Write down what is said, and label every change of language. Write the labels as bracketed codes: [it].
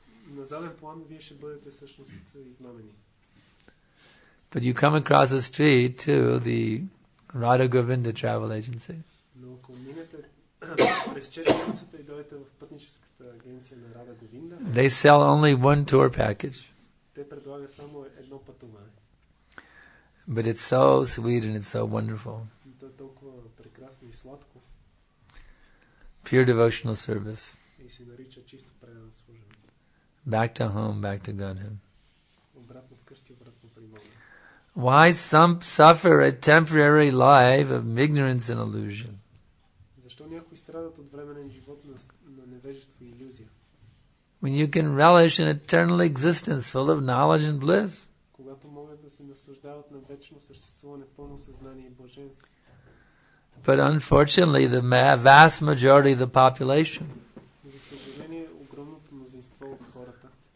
[bg] На заден план вие ще бъдете всъщност измамени. [en] But you come across the street to the Radha Govinda travel agency. [bg] Но ако минете през черницата и дойдете в пътническата агенция на Рада Говинда, [en] They sell only one tour package. [bg] те предлагат само едно пътуване. [en] But it's so sweet and it's so wonderful. [bg] То е толкова прекрасно и сладко. [en] Pure devotional service. [bg] И се нарича чисто предано служене. [en] Back to home, back to Godhead. [bg] Обратно вкъщи, обратно при Бога. [en] Why some suffer a temporary life of ignorance and illusion? [bg] Защо някои страдат от временен живот на невежество и илюзия? [en] When you can relish an eternal existence full of knowledge and bliss. [bg] Когато могат да се наслаждават на вечно съществуване, пълно съзнание и блаженство. [en] But unfortunately, the vast majority of the population, [bg] За съжаление, огромното мнозинство от хората,